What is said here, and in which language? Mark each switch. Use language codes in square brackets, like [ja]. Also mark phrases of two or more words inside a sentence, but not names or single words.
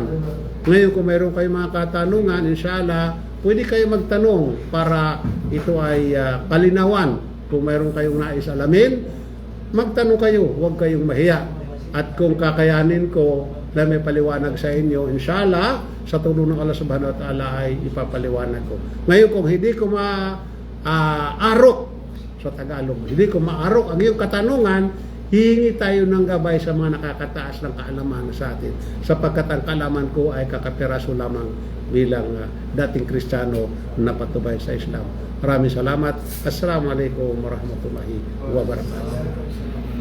[tl] Ngayon kung mayroon kayong mga katanungan, inshallah, pwede kayo magtanong para ito ay kalinawan. Kung mayroon kayong nais alamin, magtanong kayo, huwag kayong mahiya. At kung kakayanin ko na may paliwanag sa inyo, inshallah, sa tulong ng Allah [ar] سبحانه وتعالى [tl] ay ipapaliwanag ko. Ngayon kung hindi ko maarok sa Tagalog, hindi ko maarok ang iyong katanungan, hihingi tayo ng gabay sa mga nakakataas ng kaalaman sa atin. Sapagkat ang kaalaman ko ay kakapiraso lamang bilang dating Kristiyano na patubay sa Islam. Maraming salamat. [ar] السلام عليكم ورحمة الله وبركاته.